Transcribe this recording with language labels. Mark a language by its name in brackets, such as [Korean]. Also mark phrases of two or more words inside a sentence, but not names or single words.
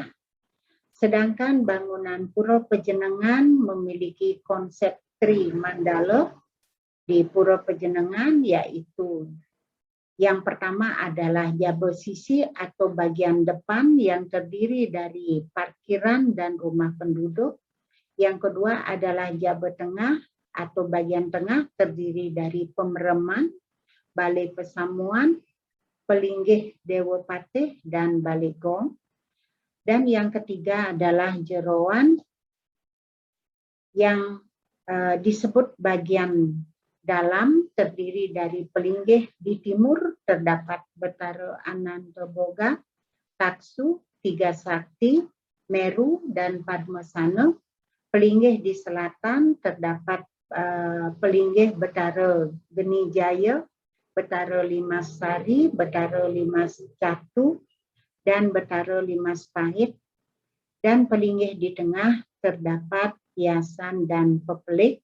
[Indonesian] Sedangkan bangunan Pura Pejenengan memiliki konsep Tri Mandala di Pura Pejenengan, yaitu yang pertama adalah [Balinese] jaba sisi [Indonesian] atau bagian depan yang terdiri dari parkiran dan rumah penduduk. Yang kedua adalah [Balinese] jaba tengah [Indonesian] atau bagian tengah terdiri dari pemereman, balai pesamuan, pelinggih Dewa Patih, dan balai gong. Dan yang ketiga adalah jeroan yang disebut bagian dalam terdiri dari pelinggih. Di timur terdapat Betara Anantaboga, Taksu, Tiga Sakti, Meru, dan Padmasana. Pelinggih di selatan terdapat pelinggih Betara Geni Jaya, Betara Limas Sari, Betara Limas Catu, dan Betara Limas Pahit. Dan pelinggih di tengah terdapat Hiasan dan Pepelik.